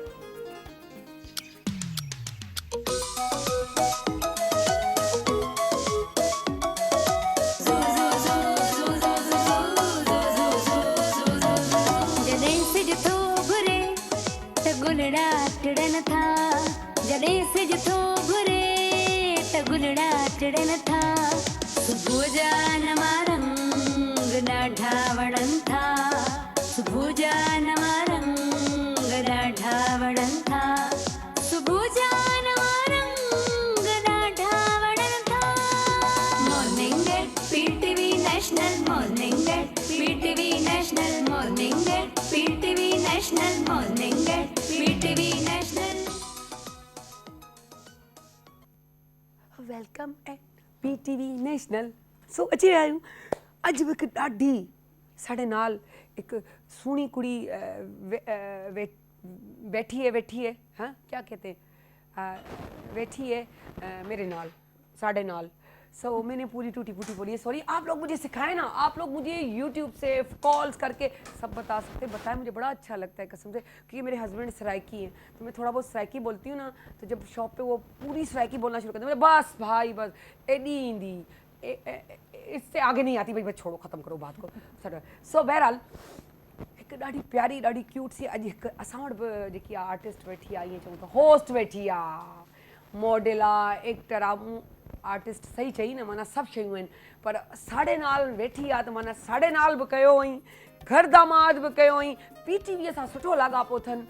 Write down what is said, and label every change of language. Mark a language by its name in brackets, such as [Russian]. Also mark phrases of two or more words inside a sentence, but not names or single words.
[Sindhi] जॾहिं सिज थो घुरे त गुलड़ा टिड़न था, जॾहिं सिज थो घुरे त गुलड़ा टिड़न था। सुबुह जा नवां रंग ॾाढा वणनि था, सुबुह जा नवां रंग ॾाढा वणनि था, सुबुह जा नवां रंग ॾाढा वणनि था। [English] Morning at PTV National, Morning at PTV National, Morning at PTV National, Morning at PTV National. Welcome at PTV National. [Sindhi] सो अची रहिया आहियूं। अॼु बि हिकु ॾाढी [Punjabi] ساڈے نال ایک سنی کڑی [Urdu] بیٹھی ہے ہاں کیا کہتے ہیں، بیٹھی ہے میرے نال, [Punjabi] ساڈے نال. [Urdu] سو میں نے پوری ٹوٹی پھوٹی بولی ہے، سوری۔ آپ لوگ مجھے سکھائیں نا، آپ لوگ مجھے یوٹیوب سے کالز کر کے سب بتا سکتے، بتائیں، مجھے بڑا اچھا لگتا ہے قسم سے. کیونکہ میرے ہسبنڈ سرائیکی ہیں، تو میں تھوڑا بہت سرائیکی بولتی ہوں نا، تو جب شاپ پہ وہ پوری سرائیکی بولنا شروع کرتے ہیں، بس بھائی [Saraiki] بس ایڈی ایندی, [Urdu] اس سے آگے نہیں آتی بھائی، بس چھوڑو، ختم کرو بات کو. [Sindhi] सो बहरहाल हिकु ॾाढी प्यारी ॾाढी क्यूट सी अॼु हिकु असां वटि बि जेकी आहे आर्टिस्ट वेठी आहे, ईअं चऊं त होस्ट वेठी आहे, मॉडल आहे, एक्टर आहे। आर्टिस्ट सही चई न, माना सभु शयूं आहिनि, पर साढ़े नाल वेठी आहे त माना साढ़े नाल बि कयो हुअईं, घर दामाद बि कयो हुअईं, पीटीवीअ सां सुठो लाॻापो अथनि।